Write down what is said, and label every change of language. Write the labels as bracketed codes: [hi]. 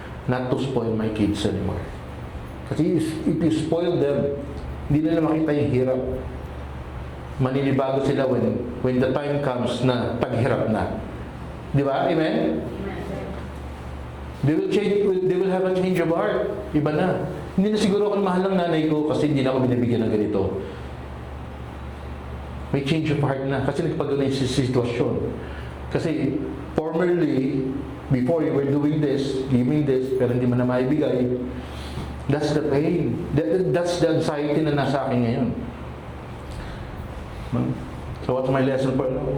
[en] Not to spoil my kids anymore. [tl] Kasi [en] if you spoil them, [tl] hindi nila makita yung hirap. Maninibago sila [en] when the time comes [tl] na paghirap na. Di ba? Amen? [en] They will have a change of heart. [tl] Iba na. Hindi na siguro ako mahal ng nanay ko kasi hindi na ako binibigyan ng ganito. May [en] change of heart [tl] na kasi nagpagano yung sitwasyon. [en] Kasi formerly, before you were doing this, giving this, [tl] pero hindi mo na maibigay, [en] that's the pain. That's the anxiety [tl] na nasa akin ngayon. [en] So what's my lesson for now?